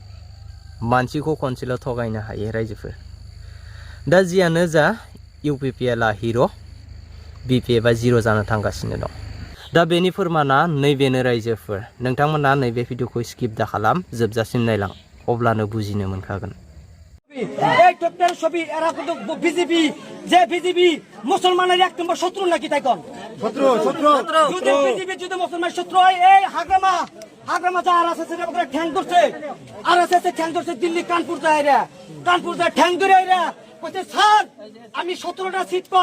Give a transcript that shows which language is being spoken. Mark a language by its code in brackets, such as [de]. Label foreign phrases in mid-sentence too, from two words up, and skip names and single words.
[brx] मानसिखौ खनसेल' थगायनो हायो रायजोफोर दा जियानो जा UPPLआ हिर' BPFआ जिर' जानो थांगासिनो दं दा बेनि फोरमाना नैबेनो रायजोफोर नोंथांमोना नैबे भिडिअखौ स्किप दा खालाम जोबजासिम नायलां अब्लानो बुजिनो मोनखागोन [bn] এই টোটাল ছবি এরা কিন্তু বিজেপি যে বিজেপি মুসলমানের এক নম্বর শত্রু নাকি তাই কোন শত্রু যদি বিজেপি যদি মুসলমান শত্রু হয় এই হাগ্রামা যা আর আছে সেটা করে ঠ্যাং ধরছে আর আছে ঠ্যাং ধরছে দিল্লি কানপুর যায় ঠ্যাং ধরে এরা কইতে স্যার আমি 17টা সিট পাওয়ার